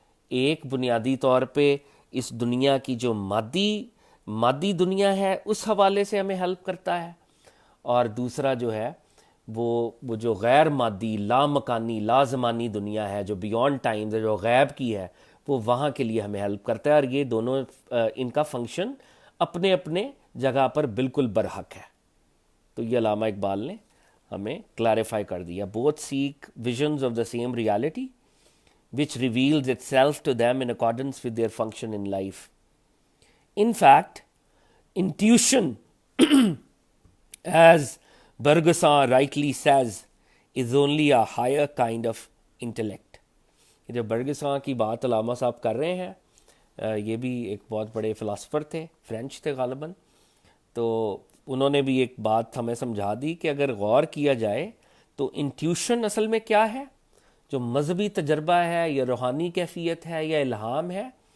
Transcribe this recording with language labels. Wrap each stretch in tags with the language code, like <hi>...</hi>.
<ur>ایک بنیادی طور پہ اس دنیا کی جو مادی دنیا ہے اس حوالے سے ہمیں ہیلپ کرتا ہے، اور دوسرا جو ہے وہ جو غیر مادی، لا مکانی، لا زمانی دنیا ہے جو بیونڈ ٹائم، جو غیب کی ہے، وہ وہاں کے لیے ہمیں ہیلپ کرتا ہے. اور یہ دونوں ان کا فنکشن اپنے اپنے جگہ پر بالکل برحق ہے. تو یہ علامہ اقبال نے ہمیں کلیریفائی کر دیا.</ur> <en>both seek visions of the same reality which reveals itself to them in accordance with their function in life. In fact, intuition, as Bergson rightly says, is only a higher kind of intellect.</en> <ur>جو برگساں کی بات علامہ صاحب کر رہے ہیں، یہ بھی ایک بہت بڑے فلاسفر تھے، فرینچ تھے غالباً. تو انہوں نے بھی ایک بات ہمیں سمجھا دی کہ اگر غور کیا جائے تو انٹیوشن اصل میں کیا ہے، جو مذہبی تجربہ ہے یا روحانی کیفیت ہے یا الہام ہے.</ur>